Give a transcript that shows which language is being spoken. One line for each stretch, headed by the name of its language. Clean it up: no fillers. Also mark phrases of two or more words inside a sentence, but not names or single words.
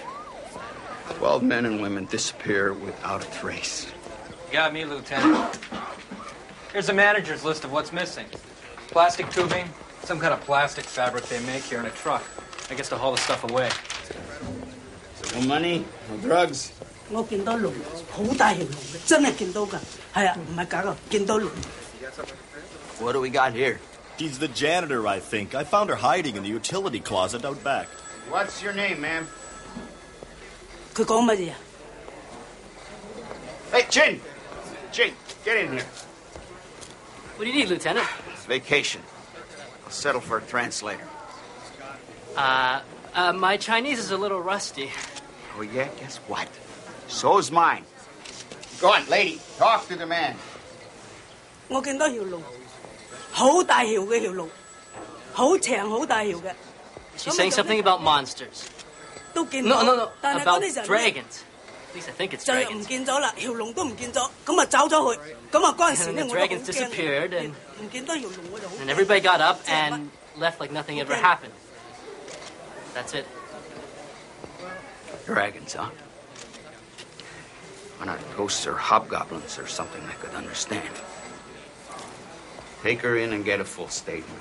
English: 12 men and women disappear without a trace. You got me, Lieutenant. Here's the manager's list of what's missing. Plastic tubing, some kind of plastic fabric they make here in a truck. I guess to haul the stuff away. No money, no drugs.
Cantonese: 我見到龍，好大條龍嘅，真係見到㗎。係啊，唔係假㗎，見到龍。
English: What do we got here? He's the janitor, I think. I found her hiding in the utility closet out back. What's your name, ma'am?
Cantonese: 佢講乜嘢啊？
English: Hey, Chin, get in here. What do you need, Lieutenant? It's vacation. I'll settle for a translator. My Chinese is a little rusty. Oh, yeah? Guess what? So's mine. Go on, lady. Talk to the man.
Cantonese: 我見到條龍，好大條嘅條龍，好長好大條嘅。
English: She's saying something about monsters.
Cantonese: 都見到。
English: No.
Cantonese: 但係
English: About
Cantonese: 嗰啲人
English: dragons. At least I think it's
Cantonese: 就
English: dragons.
Cantonese: 唔見咗啦，條龍都唔見咗，咁啊走咗去，咁啊嗰陣時咧
English: And
Cantonese: 我
English: the
Cantonese: 都好
English: dragons
Cantonese: 驚，
English: disappeared, and
Cantonese: 唔見到條龍我就好驚。
English: and everybody got up and left like nothing ever happened. That's it. Dragons, huh? Why not ghosts or hobgoblins or something I could understand? Take her in and get a full statement.